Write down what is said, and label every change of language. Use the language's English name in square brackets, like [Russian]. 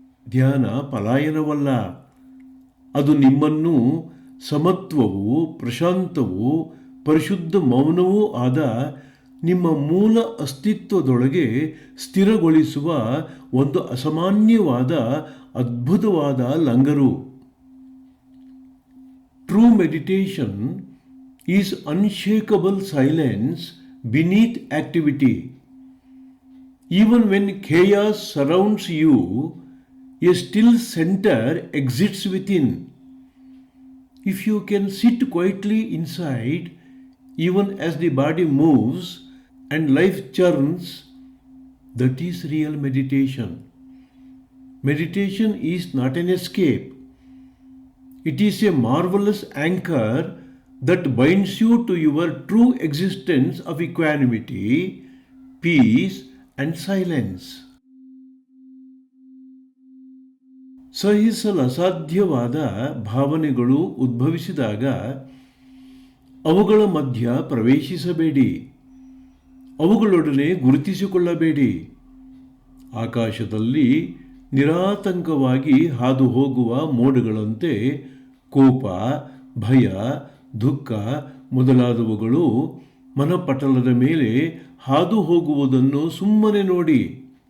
[Kannada] ಧ್ಯಾನ ಪಲಾಯನವಲ್ಲ. ಅದು ನಿಮ್ಮನ್ನು ಸಮತ್ವವೂ ಪ್ರಶಾಂತವೂ ಪರಿಶುದ್ಧ ಮೌನವೂ ಆದ ನಿಮ್ಮ ಮೂಲ ಅಸ್ತಿತ್ವದೊಳಗೆ ಸ್ಥಿರಗೊಳಿಸುವ ಒಂದು ಅಸಾಮಾನ್ಯವಾದ ಅದ್ಭುತವಾದ ಲಂಗರು. [English] True meditation is unshakable silence beneath activity. Even when chaos surrounds you, a still center exists within. If you can sit quietly inside, even as the body moves and life churns, that is real meditation. Meditation is not an escape. It is a marvelous anchor that binds you to your true existence of equanimity, peace, and silence. [Kannada] ಸಹಿಸಲು ಅಸಾಧ್ಯವಾದ ಭಾವನೆಗಳು ಉದ್ಭವಿಸಿದಾಗ ಅವುಗಳ ಮಧ್ಯ ಪ್ರವೇಶಿಸಬೇಡಿ. ಅವುಗಳೊಡನೆ ಗುರುತಿಸಿಕೊಳ್ಳಬೇಡಿ. ಆಕಾಶದಲ್ಲಿ ನಿರಾತಂಕವಾಗಿ ಹಾದು ಹೋಗುವ ಮೋಡಗಳಂತೆ ಕೋಪ, ಭಯ, ದುಃಖ ಮೊದಲಾದವುಗಳು ಮನಪಟಲದ ಮೇಲೆ ಹಾದು ಹೋಗುವುದನ್ನು ಸುಮ್ಮನೆ ನೋಡಿ.